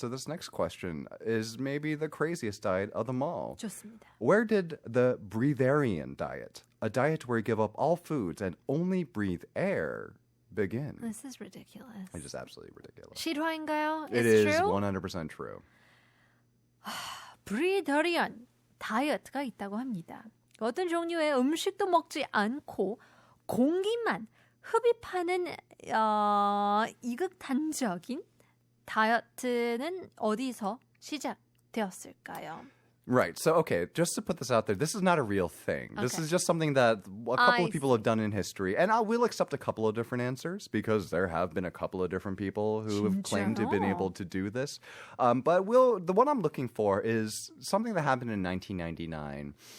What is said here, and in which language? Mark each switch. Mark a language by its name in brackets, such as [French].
[English] So this next question is maybe the craziest diet of them all. [Korean] 좋습니다. [English] Where did the breatharian diet, a diet where you give up all foods and only breathe air, begin? This is ridiculous. It's just absolutely ridiculous. [Korean] 실화인가요? [English] It is is true? 100% true. [Korean] breatharian 다이어트가 있다고 합니다. 어떤 종류의 음식도 먹지 않고 공기만 흡입하는 이극단적인 다이어트는 어디서 시작되었을까요? [English] Right. So, okay, just to put this out there, this is not a real thing. This is just something that a couple of people have done in history. And I will accept a couple of different answers because there have been a couple of different people who have claimed to have been able to do this. But the one I'm looking for is something that happened in 1999.